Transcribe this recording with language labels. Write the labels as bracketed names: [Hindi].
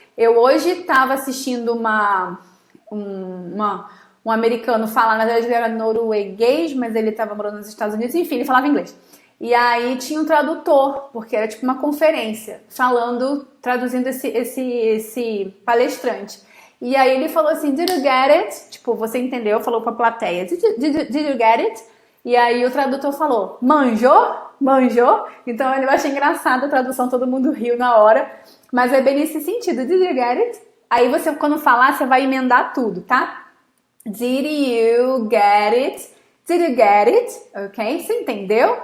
[Portuguese] Eu hoje estava assistindo um americano falar, na verdade ele era norueguês, mas ele estava morando nos Estados Unidos, enfim, ele falava inglês. E aí tinha um tradutor, porque era tipo uma conferência, traduzindo esse palestrante. E aí ele falou assim, [English] did you get it? [Portuguese] Tipo, você entendeu? Falou pra plateia, [English] did you get it? [Portuguese] E aí o tradutor falou, manjou? Manjou? Então eu achei engraçado a tradução, todo mundo riu na hora. Mas é bem nesse sentido, [English] did you get it? [Portuguese] Aí você, quando falar, você vai emendar tudo, tá? [English] Did you get it? Did you get it? Ok? [Portuguese] Você entendeu?